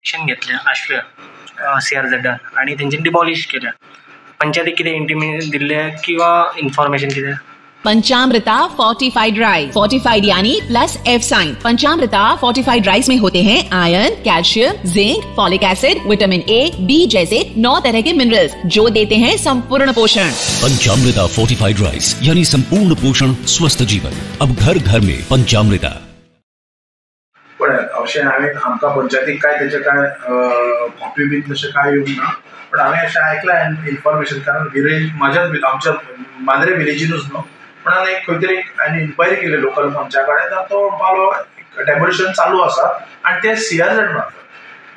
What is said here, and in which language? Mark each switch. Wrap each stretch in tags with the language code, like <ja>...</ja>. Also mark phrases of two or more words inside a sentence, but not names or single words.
<kok>डिसिशन घेतल्या आश्रय CRZ आणि तेंच्यानी डिमॉलिश केल्या. पंचायतीक कितें इंटिमेशन दिल्ले किंवा इन्फॉर्मेशन कितें?</kok> <hi>पंचामृता फोर्टिफाइड राइस. फोर्टिफाइड यानी</hi> <en>plus F sign.</en> <hi>पंचामृता फोर्टिफाइड राइस में होते हैं आयरन, कैल्शियम, जिंक,</hi> <en>folic acid,</en> <hi>विटामिन A, B जैसे 9 तरह के मिनरल्स जो देते हैं संपूर्ण पोषण. पंचामृता फोर्टिफाइड राइस यानी संपूर्ण पोषण स्वस्थ जीवन. अब घर घर में पंचामृता.</hi> <kok>पण अशें हांवें आमकां पंचायतीक काय तेचे काय कॉपी बीन तशें काय येवंक ना. पण हांवें अशें ऐकलां इन्फॉर्मेशन कारण विलेज म्हाज्याच आमच्या मांद्रे विलेजीनूच न्हू पण हांवें खंय तरी हांवें इन्क्वायरी केली लोकल पंचा कडेन तर तो पालो डेमोलिशन चालू आसा आनी ते CRZ मारतात.</kok>